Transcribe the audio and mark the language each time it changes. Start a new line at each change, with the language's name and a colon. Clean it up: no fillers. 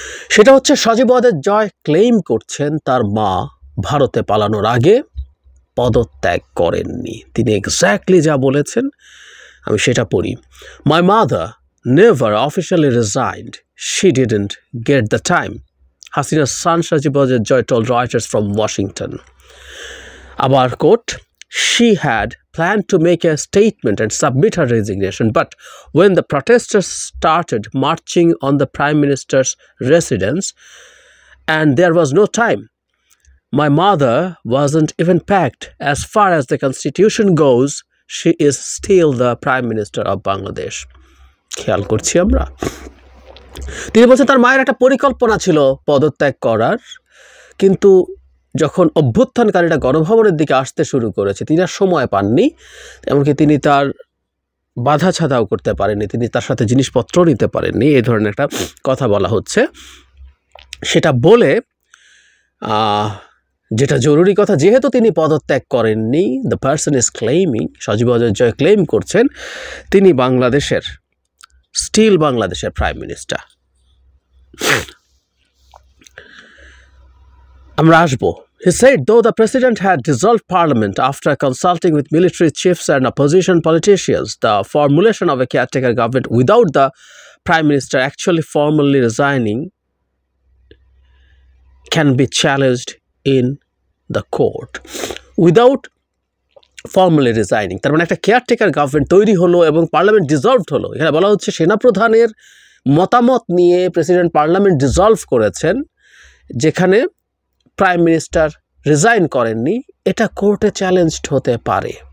Bangla: সেটা হচ্ছে সজীব ওয়াজেদ জয় ক্লেইম করছেন তার মা ভারতে পালানোর আগে পদত্যাগ করেননি। তিনি এক্স্যাক্টলি যা বলেছেন আমি সেটা পড়ি।
English: My mother never officially resigned, she didn't get the time, Hasina's son Sajib Wajed Joy told Reuters from Washington.
Bangla: Abar
English: quote, she had planned to make a statement and submit her resignation, but when the protesters started marching on the Prime Minister's residence and there was no time, my mother wasn't even packed. As far as the constitution goes, she is still the Prime Minister of Bangladesh.
Bangla: খেয়াল করছি আমরা। তিনি বলছেন তার মায়ের একটা পরিকল্পনা ছিল পদত্যাগ করার, কিন্তু যখন অভ্যুত্থানকারীরা গণভবনের দিকে আসতে শুরু করেছে তিনি আর সময় পাননি, এমনকি তিনি তার বাধা ছাদাও করতে পারেননি, তিনি তার সাথে জিনিসপত্র নিতে পারেননি, এই ধরনের একটা কথা বলা হচ্ছে। সেটা বলে যেটা জরুরি কথা, যেহেতু তিনি পদত্যাগ করেননি,
English: the person is claiming,
Bangla: Sajeeb Wazed Joy claim করছেন তিনি বাংলাদেশের স্টিল বাংলাদেশের প্রাইম মিনিস্টার। আমরা আসবো।
English: He said though the president had dissolved parliament after consulting with military chiefs and opposition politicians, the formulation of a caretaker government without the prime minister actually formally resigning can be challenged in the court. Without formally resigning,
Bangla: তার মানে একটা caretaker government তৈরি হলো এবং parliament dissolved হলো। এখানে বলা হচ্ছে সেনাপ্রধানের মতামত নিয়ে প্রেসিডেন্ট পার্লামেন্ট ডিসলভ করেছেন, যেখানে প্রাইম মিনিস্টার রিজাইন করেননি, এটা কোর্টে চ্যালেঞ্জড হতে পারে।